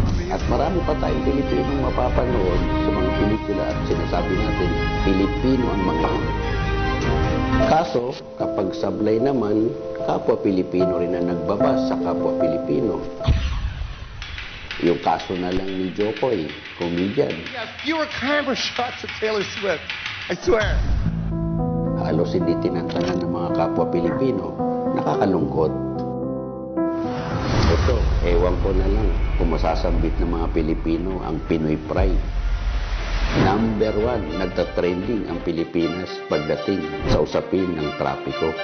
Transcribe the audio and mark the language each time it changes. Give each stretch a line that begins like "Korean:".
Filipino: At marami pa tayong Pilipinong mapapanood sa mga pelikula at sinasabi natin, Pilipino ang mga yun. Kaso, kapag sablay naman, kapwa Pilipino rin ang nagbabas sa kapwa Pilipino. Yung kaso na lang ni Jokoy, comedian.
English: Yeah, fewer camera shots of Taylor Swift. I swear.
Filipino: Halos hindi tinantanan ng mga kapwa Pilipino. Nakakalungkot. Ito, ewan ko na lang kung masasambit ng mga Pilipino ang Pinoy Pride. Number 1, nagtatrending ang Pilipinas pagdating sa usapin ng trapiko.